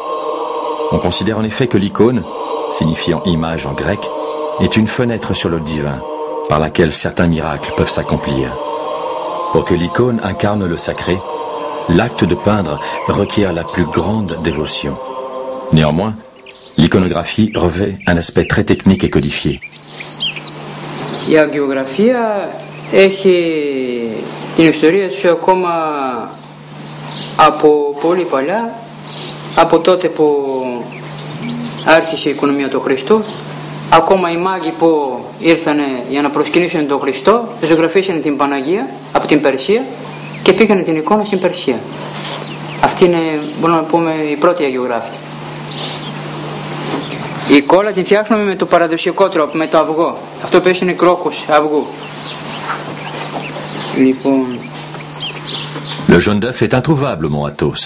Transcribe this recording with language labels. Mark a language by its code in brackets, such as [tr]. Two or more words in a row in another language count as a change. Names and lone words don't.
[fr] On considère en effet que l'icône, signifiant image en grec, est une fenêtre sur le divin, par laquelle certains miracles peuvent s'accomplir. Pour que l'icône incarne le sacré, l'acte de peindre requiert la plus grande dévotion. Néanmoins, l'iconographie revêt un aspect très technique et codifié. [el] Η αγγιογραφία έχει την ιστορία του ακόμα από πολύ παλιά, από τότε που άρχισε η οικονομία του Χριστού. Ακόμα οι μάγοι που ήρθαν για να προσκυνήσουν τον Χριστό ζωγραφίσαν την Παναγία από την Περσία και πήγαν την εικόνα στην Περσία. Αυτή είναι, μπορούμε να πούμε, η πρώτη αγιογράφη. Η κόλλα την φτιάχνουμε με το παραδοσιακό τρόπο, με το αυγό. Αυτό που είναι κρόκος αυγού. Λοιπόν... [fr] Le jaune d'œuf est introuvable au mont Athos.